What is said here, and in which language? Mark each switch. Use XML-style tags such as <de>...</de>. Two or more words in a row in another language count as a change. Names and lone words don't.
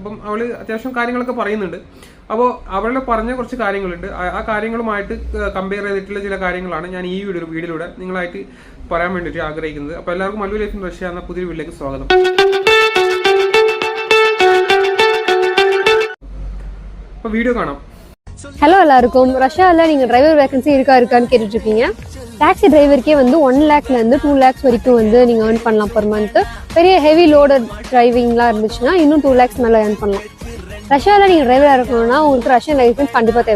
<ml>അപ്പം അവൾ അത്യാവശ്യം കാര്യങ്ങളൊക്കെ പറയുന്നുണ്ട്. അപ്പോൾ അവളുടെ പറഞ്ഞ കുറച്ച് കാര്യങ്ങളുണ്ട്. ആ കാര്യങ്ങളുമായിട്ട് കമ്പയർ ചെയ്തിട്ടുള്ള ചില കാര്യങ്ങളാണ് ഞാൻ ഈ വീഡിയോയിലൂടെ നിങ്ങളായിട്ട് പറയാൻ വേണ്ടിയിട്ട് ആഗ്രഹിക്കുന്നത്. അപ്പോൾ എല്ലാവർക്കും മല്ലു ലൈഫ് ഇൻ റഷ്യ എന്ന പുതിയ വീഡിയോയിലേക്ക് സ്വാഗതം. അപ്പോൾ വീഡിയോ കാണാം.</ml> <ta>ஹலோ எல்லாருக்கும். ரஷ்யாவில் நீங்கள்</ta> <en>driver vacancy</en> <ta>இருக்கான்னு கேட்டுட்டு இருக்கீங்க. டாக்ஸி டிரைவருக்கே 1 லேக்லேருந்து 2 லேக்ஸ் வரைக்கும் நீங்கள் ஏர்ன் பண்ணலாம்</ta> <en>per month.</en> <ta>பெரிய</ta> <en>heavy loaded</en> <ta>டிரைவிங்லாம் இருந்துச்சுன்னா இன்னும் 2 லேக்ஸ் மேலே ஏர்ன் பண்ணலாம். ரஷ்யாவில் நீங்கள் டிரைவராக இருக்கணும்னா உங்களுக்கு</ta> <en>Russian license</en> <ta>கண்டிப்பாக தேவை.</ta>